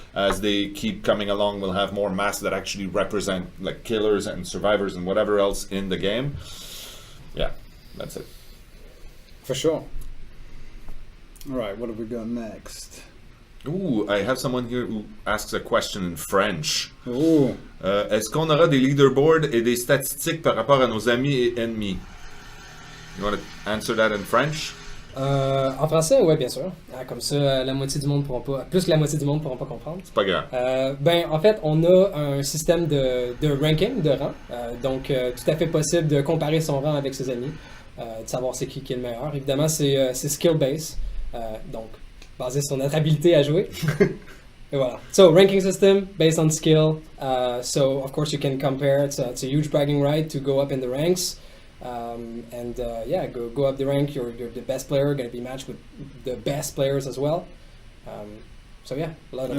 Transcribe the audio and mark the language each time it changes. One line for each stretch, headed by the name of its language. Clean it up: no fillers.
English: As they keep coming along, we'll have more masks that actually represent like killers and survivors and whatever else in the game. Yeah, that's it. For sure. All right, what have we got next? Ooh, I have someone here who asks a question in French. Ooh.
French: Est-ce qu'on aura des leaderboards et des statistiques par rapport à nos amis et ennemis?
English: You want to answer that in French?
French: En français, oui, bien sûr. Comme ça, la moitié du monde pourra pas, plus que la moitié du monde pourra pas comprendre. C'est pas grave. Ben, en fait, on a un système de ranking, de rang. Donc, tout à fait possible de comparer son rang avec ses amis, de savoir c'est qui est le meilleur. Évidemment, c'est skill-based, donc basé sur notre habilité à jouer. Et voilà.
English: So, ranking system based on skill. So, of course, you can compare. It's a huge bragging right to go up in the ranks. Yeah, go up the rank. You're the best player. Going to be matched with the best players as well. So yeah, a lot of